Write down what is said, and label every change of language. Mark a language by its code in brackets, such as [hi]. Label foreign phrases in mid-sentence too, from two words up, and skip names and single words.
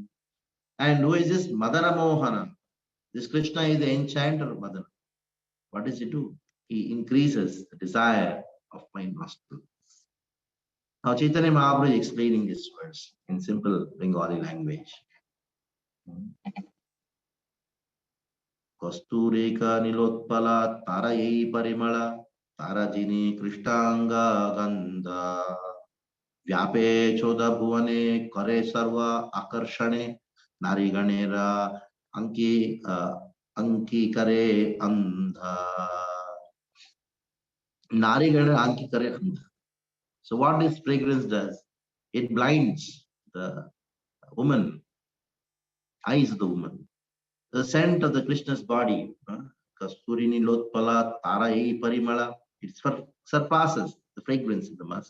[en] And who is this Madana Mohana? This Krishna is the enchanter of Madana. What does he do? He increases the desire of my nostrils. Now Chaitanya Mahaprabhu is explaining this verse in simple Bengali language. [bn] কস্তূরিকা নীলোৎপল তার যেই পরিমল তারে জিনি কৃষ্ণাঙ্গ গন্ধ ব্যাপে চৌদ্দ ভুবনে করে সর্ব আকর্ষণে নারীগণের আঁখি করে অন্ধ. নারীগণের আঁখি করে অন্ধ. [en] So what this fragrance does, it blinds the woman, eyes of the woman. The scent of the Krishna's body, [bn] কস্তূরী নীলোৎপল তার যেই পরিমল, [en] it surpasses the fragrance in the musk.